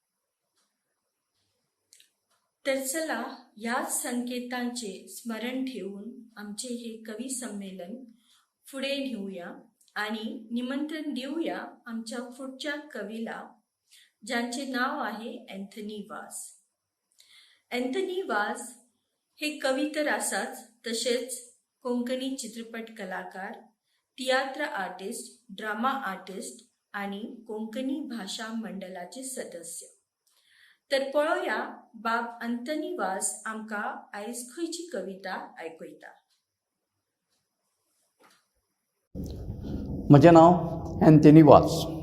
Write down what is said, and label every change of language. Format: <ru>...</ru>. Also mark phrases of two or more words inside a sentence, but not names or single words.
<mr>तर चला याच संकेतांचे स्मरण ठेवून आमचे हे कवी संमेलन पुढे नेऊया आणि निमंत्रण देऊया आमच्या पुढच्या कवीला, ज्यांचे नाव आहे अँथनी वाज.</mr> <kok>अँथनी वाज हे कवी तर असाच, तसेच कोंकणी चित्रपट कलाकार,</kok> <en>theatre artist, drama artist</en> <kok>आणि कोंकणी भाषा मंडळाचे सदस्य. तर पळोवया बाब अंतनी वाज आमकां आयज खंयची कविता आयकयता. म्हजें नांव एंथनी वाल्स.</kok>